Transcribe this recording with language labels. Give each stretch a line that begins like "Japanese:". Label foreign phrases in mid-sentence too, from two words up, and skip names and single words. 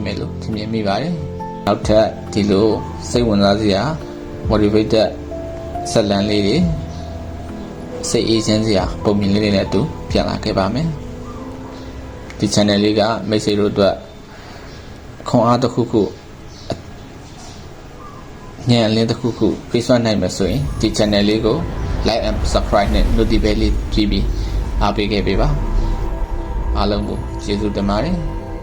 Burmese: မယ်လို့ထင်မြင်မိပါတယ်နောက်ထပ်ဒီလိုစိတ်ဝင်စားစရာ motivated ဇလန်လေးတွေစိတ်အေးချမ်းစရာပုံမြင်လေးတွေနဲ့အတူပြန်လာခဲ့ပါမယ်ဒီ channel လေးကမိတ်ဆွေတို့အတွက်ခွန်အားတစ်ခုခုညံ့လင်းတစ်ခုခုပေးစွမ်းနိုင်မယ်ဆိုရင်ဒီ channel လေးကို
English: like and subscribe
Burmese: နဲ့ notification လေးကြည့်ပြီးအားပေးခဲ့ပေးပါအားလုံးကိုကျေးဇူးတင်ပါတယ်